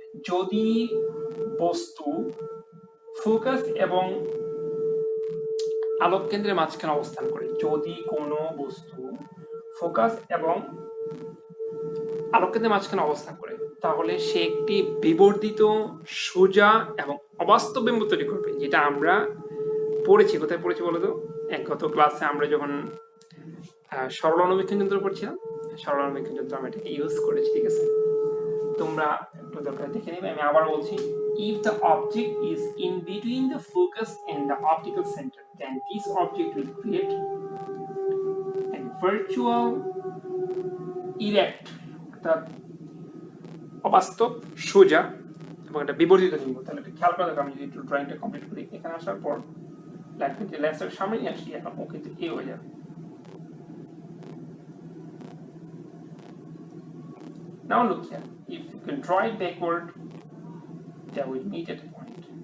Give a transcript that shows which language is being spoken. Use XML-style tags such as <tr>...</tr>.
<bn>যদি বস্তু ফোকাস এবং আলোক কেন্দ্রের মাঝখানে অবস্থান করে, যদি কোনো বস্তু ফোকাস এবং আলোক কেন্দ্রের মাঝখানে অবস্থান করে, তাহলে সে একটি বিবর্ধিত, সোজা এবং অবাস্তব বিম্ব তৈরি করবে, যেটা আমরা পড়েছি। কোথায় পড়েছি বলো তো? গত ক্লাসে আমরা যখন সরল অনুবীক্ষণ যন্ত্র পড়ছিলাম, সরল অনুবীক্ষণ যন্ত্র আমরা এটাকে ইউজ করেছি, ঠিক আছে। তোমরা একটু দরকার দেখে নেবে, আমি আবার বলছি।</bn> <en>If the object is in between the focus and the optical center, then this object will create a virtual erect,</en> <bn>অর্থাৎ অবাস্তব, সোজা এবং একটা বিবর্ধিত বিম্ব। তাহলে খেয়াল করে দেখো, আমি যদি একটু ড্রয়িংটা কমপ্লিট করি, এখানে আসার পর লেন্সটাকে সামনে নিয়ে আসি, এখন ও কিন্তু এ হয়ে যাবে।</bn> <en>Now look here, if you can draw it backward, they will meet at a point.</en>